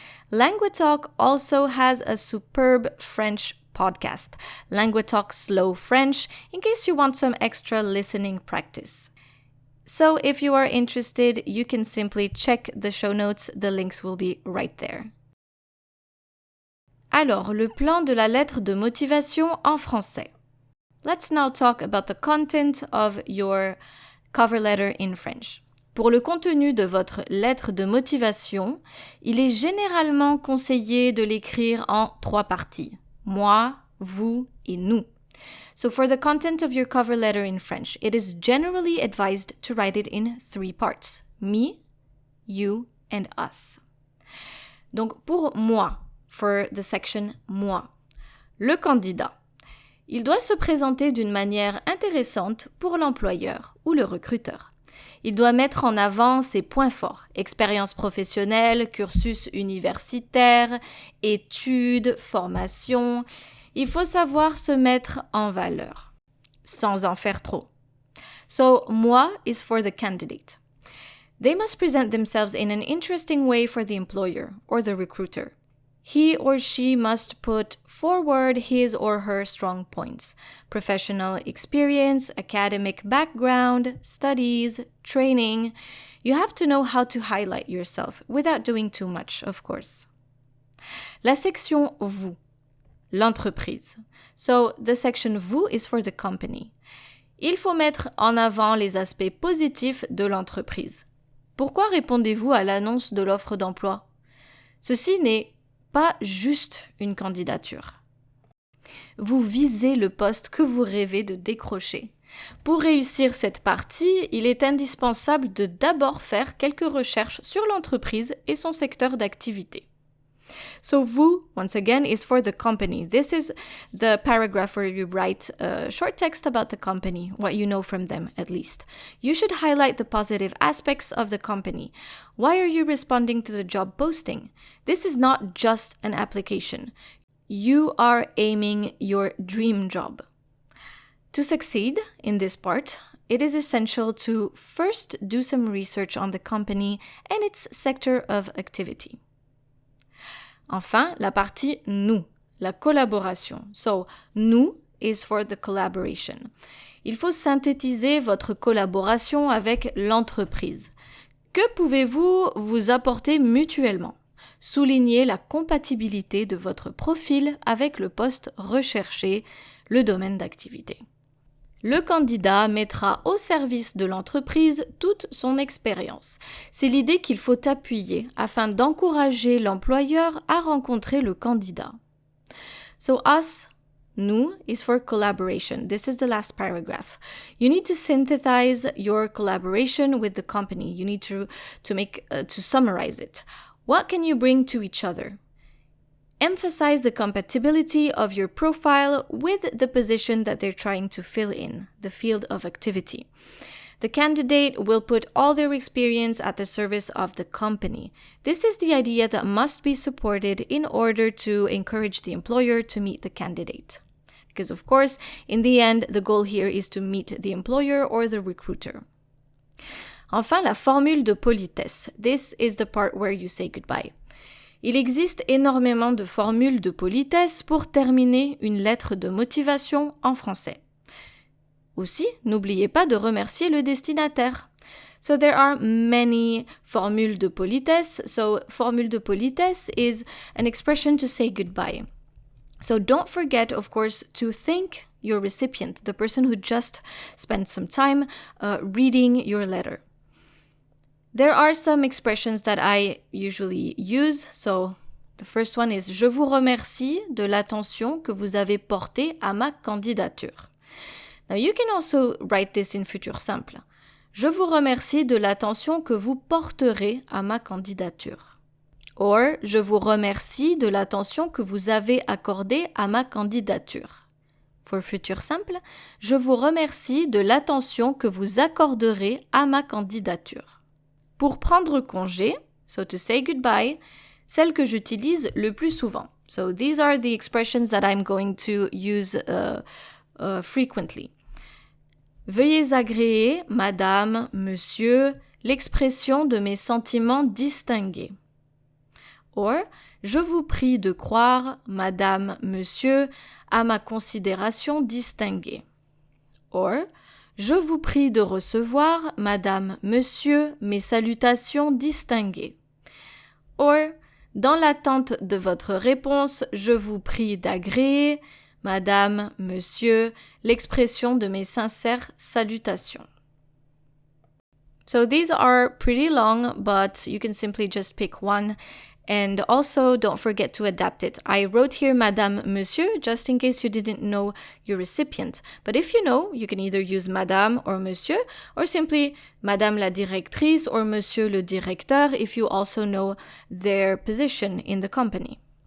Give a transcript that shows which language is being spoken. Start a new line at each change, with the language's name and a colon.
English: Languetalk also has a superb French podcast, Languetalk Slow French, in case you want some extra listening practice. So if you are interested, you can simply check the show notes. The links will be right there.
French: Alors, le plan de la lettre de motivation en français.
English: Let's now talk about the content of your cover letter in French.
French: Pour le contenu de votre lettre de motivation, il est généralement conseillé de l'écrire en 3 parties. Moi, vous et nous.
English: So for the content of your cover letter in French, it is generally advised to write it in 3 parts. Me, you, and us.
French: Donc pour moi,
English: for the section moi,
French: le candidat, il doit se présenter d'une manière intéressante pour l'employeur ou le recruteur. Il doit mettre en avant ses points forts, expérience professionnelle, cursus universitaire, études, formation. Il faut savoir se mettre en valeur, sans en faire trop.
English: So, moi is for the candidate. They must present themselves in an interesting way for the employer or the recruiter. He or she must put forward his or her strong points, professional experience, academic background, studies, training. You have to know how to highlight yourself without doing too much, of course.
French: La section vous, l'entreprise.
English: So the section vous is for the company.
French: Il faut mettre en avant les aspects positifs de l'entreprise. Pourquoi répondez-vous à l'annonce de l'offre d'emploi? Ceci n'est pas juste une candidature. Vous visez le poste que vous rêvez de décrocher. Pour réussir cette partie, il est indispensable de d'abord faire quelques recherches sur l'entreprise et son secteur d'activité.
English: So vous, once again, is for the company. This is the paragraph where you write a short text about the company, what you know from them at least. You should highlight the positive aspects of the company. Why are you responding to the job posting? This is not just an application. You are aiming your dream job. To succeed in this part, it is essential to first do some research on the company and its sector of activity.
French: Enfin, la partie nous, la collaboration.
English: So, nous is for the collaboration.
French: Il faut synthétiser votre collaboration avec l'entreprise. Que pouvez-vous vous apporter mutuellement? Soulignez la compatibilité de votre profil avec le poste recherché, le domaine d'activité. Le candidat mettra au service de l'entreprise toute son expérience. C'est l'idée qu'il faut appuyer afin d'encourager l'employeur à rencontrer le candidat.
English: So us, nous, is for collaboration. This is the last paragraph. You need to synthesize your collaboration with the company. You need to summarize it. What can you bring to each other? Emphasize the compatibility of your profile with the position that they're trying to fill in, the field of activity. The candidate will put all their experience at the service of the company. This is the idea that must be supported in order to encourage the employer to meet the candidate. Because of course, in the end, the goal here is to meet the employer or the recruiter.
French: Enfin, la formule de politesse.
English: This is the part where you say goodbye.
French: Il existe énormément de formules de politesse pour terminer une lettre de motivation en français. Aussi, n'oubliez pas de remercier le destinataire.
English: So there are many formules de politesse. So formule de politesse is an expression to say goodbye. So don't forget, of course, to thank your recipient, the person who just spent some time reading your letter. There are some expressions that I usually use. So the first one is
French: « Je vous remercie de l'attention que vous avez portée à ma candidature ».
English: Now you can also write this in futur simple.
French: Je vous remercie de l'attention que vous porterez à ma candidature. Or, je vous remercie de l'attention que vous avez accordée à ma candidature. For futur simple, je vous remercie de l'attention que vous accorderez à ma candidature. Pour prendre congé,
English: so to say goodbye,
French: celle que j'utilise le plus souvent.
English: So these are the expressions that I'm going to use frequently.
French: Veuillez agréer, madame, monsieur, l'expression de mes sentiments distingués. Or, je vous prie de croire, madame, monsieur, à ma considération distinguée. Or, je vous prie de recevoir, madame, monsieur, mes salutations distinguées. Or, dans l'attente de votre réponse, je vous prie d'agréer, madame, monsieur, l'expression de mes sincères salutations.
English: So these are pretty long, but you can simply just pick one. And also, don't forget to adapt it. I wrote here Madame, Monsieur, just in case you didn't know your recipient. But if you know, you can either use Madame or Monsieur, or simply Madame la directrice or Monsieur le directeur if you also know their position in the company.